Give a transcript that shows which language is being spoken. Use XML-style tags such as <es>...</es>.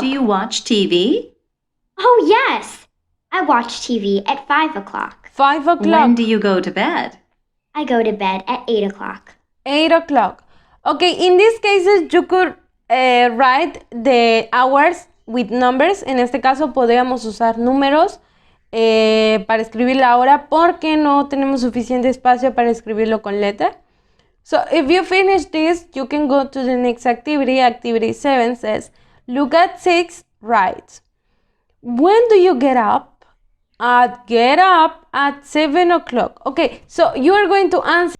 <en>Do you watch TV? Oh, yes! I watch TV at 5 o'clock. 5 When o'clock. do you go to bed? I go to bed at 8 o'clock. 8 o'clock. Okay, in these cases you could write the hours with numbers.</en> <es>En este caso podríamos usar números para escribir la hora porque no tenemos suficiente espacio para escribirlo con letra.</es> <en>So if you finish this, you can go to the next activity. Activity 7 says, look at 6, write. When do you get up? Get up at 7 o'clock. Okay, so you are going to answer.</en>